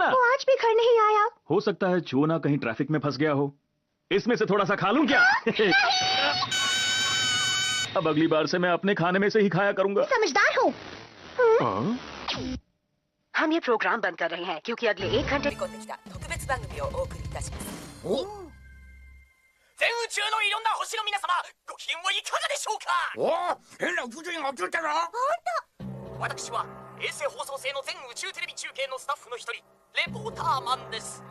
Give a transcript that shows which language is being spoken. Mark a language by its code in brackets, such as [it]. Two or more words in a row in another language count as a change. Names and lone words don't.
[hi] वो आज भी घर नहीं आया। हो सकता है चुओना कहीं ट्रैफिक में फंस गया हो। इसमें से थोड़ा सा खा लूं क्या? अब अगली बार से मैं अपने खाने में से ही खाया करूंगा। समझदार हूँ। हम ये प्रोग्राम बंद कर रहे हैं क्योंकि अगले 1 घंटे [ja] 全宇宙のいろんな星の皆様、ご機嫌はいかがでしょうか。おお、変な宇宙人が映ったぞ。私は衛星放送制の全宇宙テレビ中継のスタッフの一人、レポーターマンです。